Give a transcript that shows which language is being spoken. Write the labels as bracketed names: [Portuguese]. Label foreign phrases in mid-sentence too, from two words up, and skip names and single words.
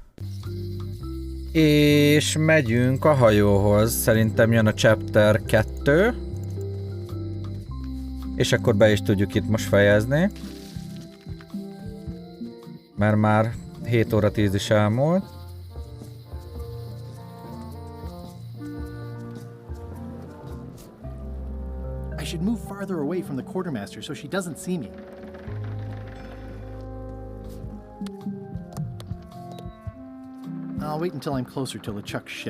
[Hungarian] És megyünk a hajóhoz. Szerintem jön a chapter 2. És akkor be is tudjuk itt most fejezni. Mert már 7 óra 10 is elmúlt. [English] I should move farther away from the quartermaster so she doesn't see me. I'll wait until I'm closer to LeChuck's ship.